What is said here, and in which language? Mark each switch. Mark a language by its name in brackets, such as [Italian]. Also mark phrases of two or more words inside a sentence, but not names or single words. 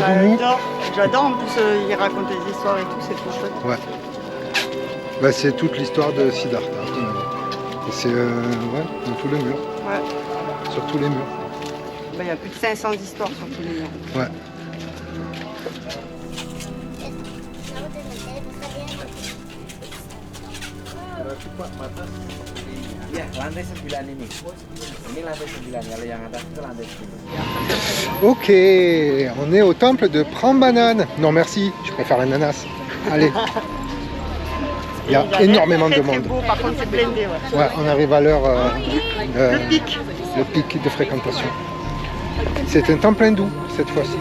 [French] J'adore, en plus il raconte des histoires et tout, c'est trop chouette. Ouais. Bah, c'est toute l'histoire de Siddhartha. Et c'est dans tous les murs. Ouais. Sur tous les murs. Bah, il y a plus de 500 histoires sur tous les murs. Ouais. [Indonesian] Ya, lantai 9 ini. Ini lantai 9, kalau yang atas itu lantai 10. [French] Ok, on est au temple de Prambanan. Non merci, je préfère l'ananas. Allez. Il y a énormément de monde. Beau, par contre c'est blindé. Ouais. Ouais, on arrive à l'heure Le pic de fréquentation. C'est un temple hindou cette fois-ci.